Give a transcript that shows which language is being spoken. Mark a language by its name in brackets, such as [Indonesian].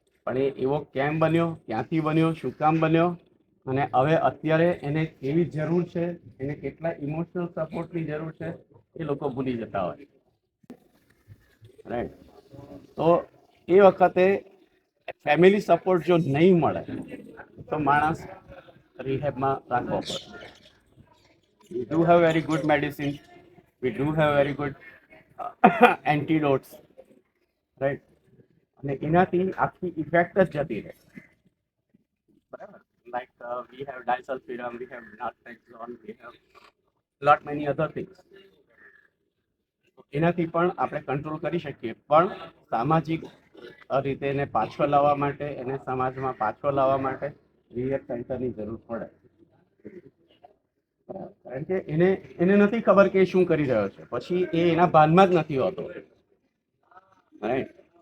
[Gujarati] પણ એ એવો કેમ બન્યો, ક્યાંથી બન્યો, શું કામ બન્યો, અને હવે અત્યારે એને કેવી જરૂર છે, એને કેટલા ઇમોશનલ સપોર્ટની જરૂર છે, એ લોકો ભૂલી જતા હોય, રાઈટ? તો એ વખતે ફેમિલી સપોર્ટ જો નહીં મળે તો માણસ રિહેબમાં રાખવો પડે. [English] We do have very good medicine, we do have very good antidotes, right? [Gujarati] અને એનાથી આખી ઇફેક્ટ જ જતી રહે, બરાબર? [English] Like we have disulfiram, we have naltrexone, we have lot many other things. [Gujarati] એનાથી પણ આપણે કંટ્રોલ કરી શકીએ, પણ સામાજિક રીતે એને પાછો લાવવા માટે, એને સમાજમાં પાછો લાવવા માટે રિહેબ સેન્ટરની જરૂર પડે. કારણ કે એને એને નથી ખબર કે શું કરી રહ્યો છે, પછી એ એના ભાનમાં જ નથી હોતો, રાઈટ?